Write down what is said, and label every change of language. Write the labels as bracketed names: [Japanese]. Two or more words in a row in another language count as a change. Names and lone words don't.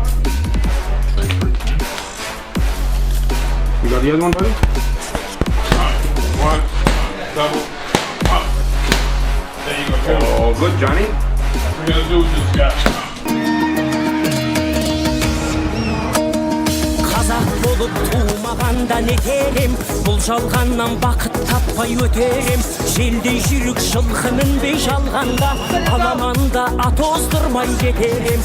[English] You got the other one, buddy? One, double, up. There you go. Oh, good, Johnny. What we're gonna do with this guy? [Kazakh] Қазақ болып туылмағанда нетерем, бұл жалғаннан бақыт таппай өтерем. Желдей жүрік жылқы мінбей жалғанда, аламанда ат оздырмай кетерем.